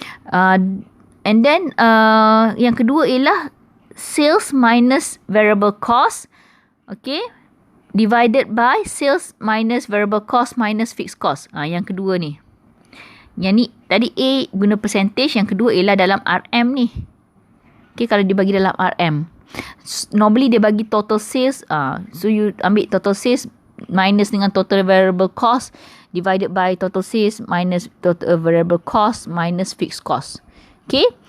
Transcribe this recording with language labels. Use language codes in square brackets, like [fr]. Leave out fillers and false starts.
[en] And then [ms] yang kedua ialah [en] sales minus variable cost. Okay, divided by sales minus variable cost minus fixed cost. [ms] Yang kedua ni. Yang ni tadi A guna percentage, yang kedua ialah dalam RM ni. Okay, kalau dia bagi dalam RM. [en] Normally [ms] dia bagi [en] total sales. So you [ms] ambil [en] total sales minus dengan total variable cost divided by total sales minus total variable cost minus fixed cost. Okay.